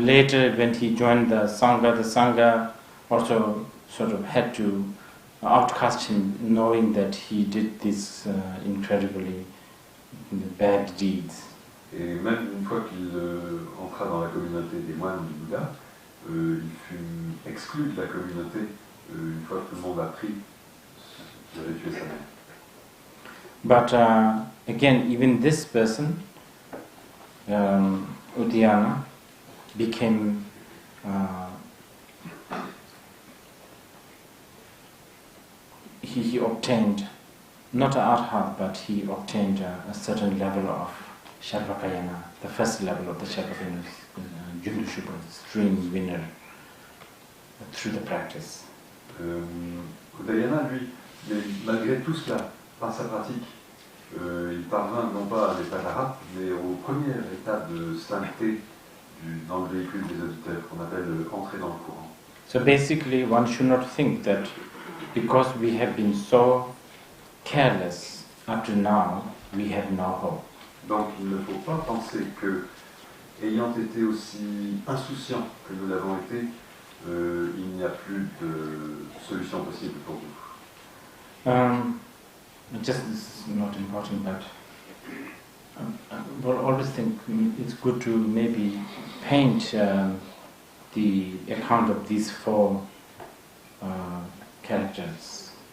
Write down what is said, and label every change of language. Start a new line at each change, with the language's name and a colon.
English: Later, when he joined the Sangha also sort of had to outcast him, knowing that he did these incredibly bad deeds.
French: Et même une fois qu'il entra dans la communauté des moines du Bouddha, il fut exclu de la communauté une fois que tout le monde a appris qu'il avait tué sa mère.
English: But again, even this person, Udayana, became he obtained not an arhat, but he obtained a certain level of Sharvakayana, the first level of the Sharvakayana, Jundushupa, stream winner, through the practice.
French: Udayana, lui, mais malgré tout cela, par sa pratique, il parvint non pas à l'état d'arhat, mais aux premières étapes de sainteté dans le véhicule des auditeurs, qu'on appelle entrer dans le courant.
English: So basically, one should not think that because we have been so careless up to now, we have no hope.
French: Donc il ne faut pas penser que, ayant été aussi insouciants que nous l'avons été, il n'y a plus de solution possible pour nous.
English: Just this is not important, but I always think it's good to maybe paint the account of these four characters.